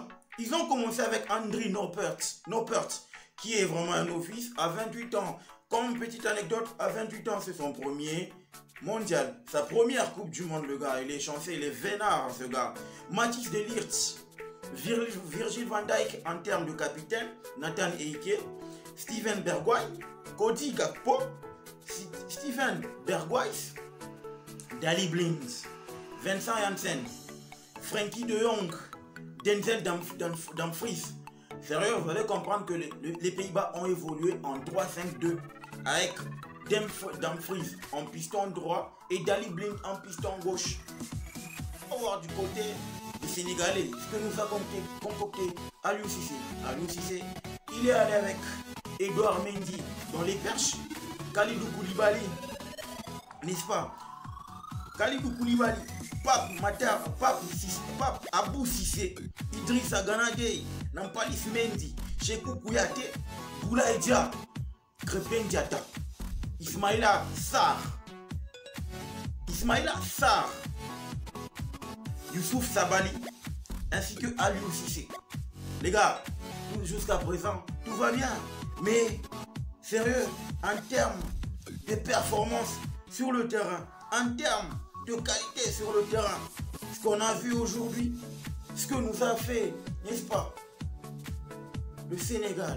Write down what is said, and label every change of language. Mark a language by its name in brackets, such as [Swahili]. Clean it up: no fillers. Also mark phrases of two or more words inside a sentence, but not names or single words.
[French] Ils ont commencé avec André Noppert, qui est vraiment un novice, à 28 ans. Comme petite anecdote, à 28 ans, c'est son premier mondial, sa première Coupe du Monde, le gars. Il est chanceux, il est vénard, ce gars. Mathis de Ligt, Virgil van Dijk en termes de capitaine, Nathan Eike, Steven Bergwijn, Cody Gakpo, Steven Bergwijn, Daley Blind, Vincent Janssen, Frenkie de Jong, Denzel Dumfries. Sérieux, vous allez comprendre que les Pays-Bas ont évolué en 3-5-2 avec Dumfries en piston droit et Daley Blind en piston gauche. On va voir du côté des Sénégalais ce que nous a concocté Aliou Cissé. Aliou Cissé, il est allé avec Edouard Mendy dans les perches, Kalidou Koulibaly, n'est-ce pas, Kalidou Koulibaly, Pape Abou Cissé, Idrissa Gana Gueye, Nampalys Mendy, Cheikhou Kouyaté, Boulaye Dia, Krépin Diatta, Ismaïla Sarr, Youssouf Sabaly, ainsi que Aliou Cissé. Les gars, jusqu'à présent, tout va bien. Mais, sérieux, en termes de performance sur le terrain, en termes de qualité sur le terrain, ce qu'on a vu aujourd'hui, ce que nous a fait, n'est-ce pas, le Sénégal.